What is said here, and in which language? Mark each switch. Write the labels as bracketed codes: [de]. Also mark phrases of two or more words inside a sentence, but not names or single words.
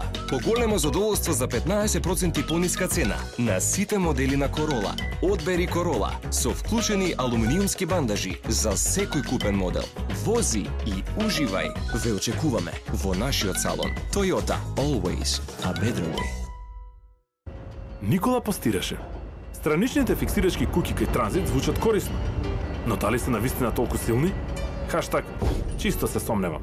[mk] Поголемо задоволство за 15% пониска цена на сите модели на Корола. Одбери Корола со вклучени алуминиумски бандажи за секој купен модел. Вози и уживај. Ве очекуваме во нашиот салон. [en] Toyota, always a better way. [mk] Никола постираше. Страничните фиксирачки куки кај транзит звучат корисно. Но дали се навистина толку силни? Хаштаг, чисто се сомневам.